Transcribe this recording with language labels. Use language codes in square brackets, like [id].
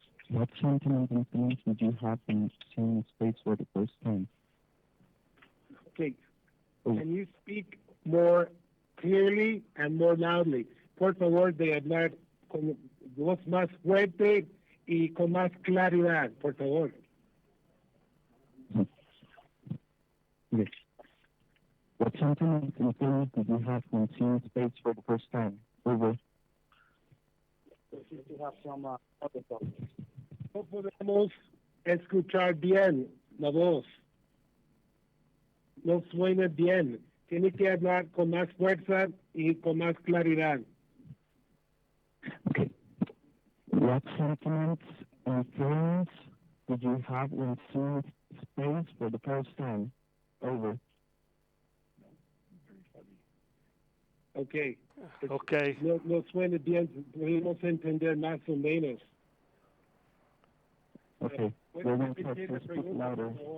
[en] What sentiment and feelings did you have when seeing space for the first time? Okay. Can you speak more clearly and more loudly? [es] Por favor, de hablar con voz más fuerte y con más claridad, por favor. [en] Yes. What sentiment and feelings did you have when seeing space for the first time? Over. You have some other problems. [es] No podemos escuchar bien la voz. No suena bien. Tiene que hablar con más fuerza y con más claridad. [en] Okay. What sentiments and feelings did you have when seeing space for the first time? Over. Okay. Okay. [es] No suena bien. Podemos entender más o menos. [en] Okay. We're going to have to speak louder.